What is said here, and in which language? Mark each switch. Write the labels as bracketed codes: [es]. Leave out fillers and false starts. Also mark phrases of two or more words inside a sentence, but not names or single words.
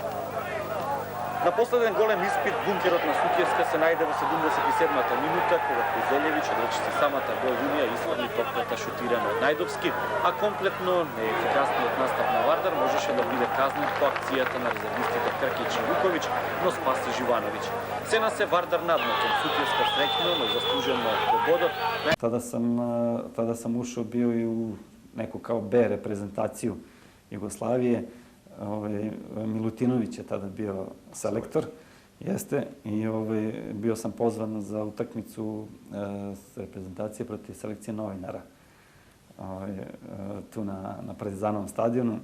[mk] На последен голем испит, бункерот на Сутјевска се најде во 77-та минута, кога Кузелјевиќ одречи самата гол линија и изфрли топката шутирана од Најдовски, а комплетно неефикасниот настап на Вардар можеше да биде казнет по акцијата на резервистите Кркич и Вуковиќ, но спаси Живановиќ. Сена се Вардар надмо кон Сутјевска среќно, но заслужено до бодот. [sr] Tada sam ušao bio i u neku kao B reprezentaciju Jugoslavije. Milutinović je tada bio selektor, jeste, i bio sam pozvan za utakmicu reprezentacije protiv selekcije novinara tu na Partizanovom stadionu.